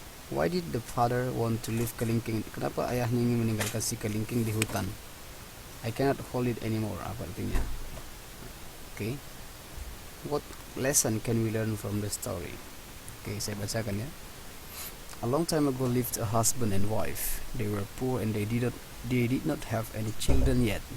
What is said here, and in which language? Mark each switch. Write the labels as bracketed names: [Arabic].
[English] Why did the father want to leave kelingking? [Indonesian] Kenapa ayahnya ingin meninggalkan si kelingking di hutan? [English] I cannot hold it anymore. [Indonesian] Apa artinya? [English] Okay. What lesson can we learn from the story? Okay, [Indonesian] saya bacakan ya. [English] A long time ago lived a husband and wife. They were poor and they did not have any children yet.